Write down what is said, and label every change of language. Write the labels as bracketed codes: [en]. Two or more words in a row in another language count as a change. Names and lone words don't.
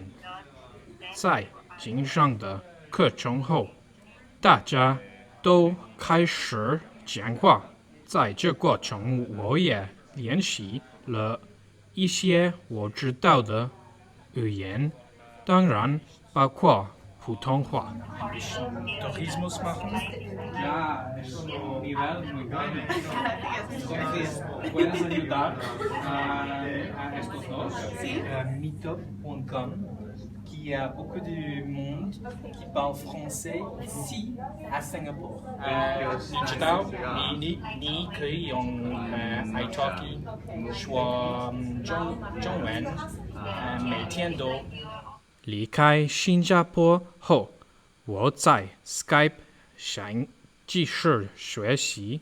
[zh] 在经上的课程后，大家都开始讲话。在这过程，我也练习了一些我知道的语言，当然包括普通话。 [de] Ein bisschen Tourismus machen. [es] Ya, es un nivel muy bueno. Entonces, puedes ayudar a estos dos. Sí. Meetup.com, [fr] qui a beaucoup de monde qui parle français ici à Singapour. [zh] 你知道，你可以用iTalki 说中文，每天都离开新加坡后，我在 Skype 上继续学习。